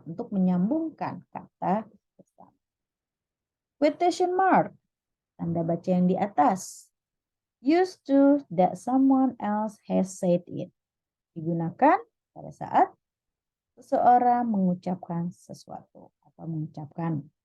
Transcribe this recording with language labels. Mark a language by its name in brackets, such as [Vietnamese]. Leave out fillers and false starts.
[Indonesian] Untuk menyambungkan kata bersama. Quotation mark. Tanda baca yang di atas. [English] Used to that someone else has said it. [Indonesian] Digunakan pada saat seseorang mengucapkan sesuatu atau mengucapkan.